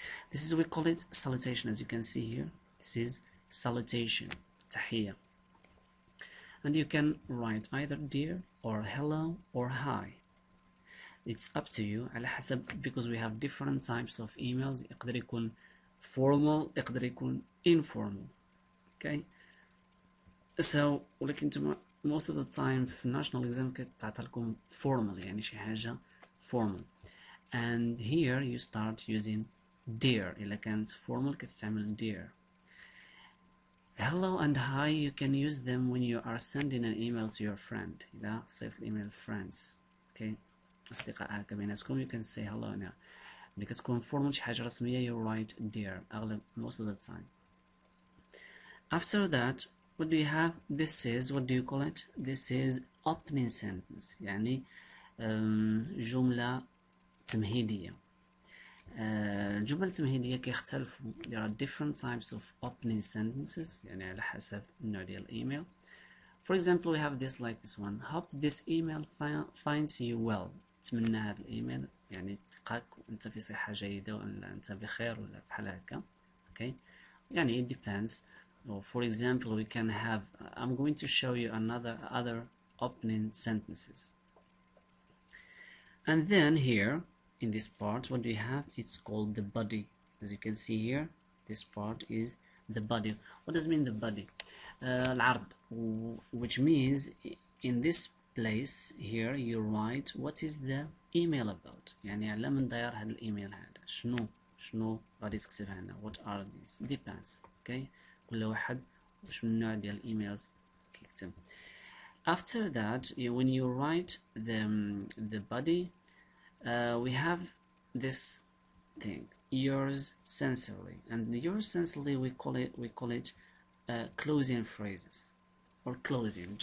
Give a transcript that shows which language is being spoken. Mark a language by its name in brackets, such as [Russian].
[English] This is, we call it salutation, as you can see here. This is salutation, تحية. And you can write either dear or hello or hi. It's up to you [Arabic] على حسب, [English] because we have different types of emails. [Arabic] يقدر يكون formal, يقدر يكون informal. [English] Okay. So ولكن most of the time في national exam [Arabic] كتعطى لكم [English] formal, [Arabic] يعني شي حاجة [English] formal. And here you start using dear. [Arabic] إلا كانت formal كتستعمل dear. [English] hello and hi, you can use them when you are sending an email to your friend. [Arabic] إذا صيفط الإيميل friends. [English] Okay. [Arabic] أصدقاء هكا بيناتكم [English] you can say hello [Arabic] هنا. ملي كتكون فورمال شي حاجة رسمية [English] you write dear [Arabic] أغلب [English] most of the time. After that, what do you have? This is, what do you call it? This is opening sentence. [Arabic] يعني جملة تمهيدية. الجمل التمهيدية كيختلفوا. [English] There are different types of opening sentences [Arabic] يعني على حسب النوع ديال الإيميل. [English] For example, we have this like this one. Hope this email finds you well. [Arabic] أتمنى هذا الإيميل يعني تلقاك أنت في صحة جيدة ولا أنت بخير ولا بحال هكا. [English] Okay. يعني it depends. Or for example, we can have. I'm going to show you other opening sentences. And then here in this part, what do we have? It's called the body. As you can see here, this part is the body. What does mean the body? العرض, which means in this place here you write what is the email about. [Arabic] يعني على من داير هذا الإيميل هذا. شنو غادي تكتب هنا. [English] What are these? Depends. Okay. [Arabic] كل واحد وش من نوع ديال الإيميلز كيكتب. [English] After that, when you write the body, we have this thing, yours sincerely, and yours sincerely we call it closing phrases or closing.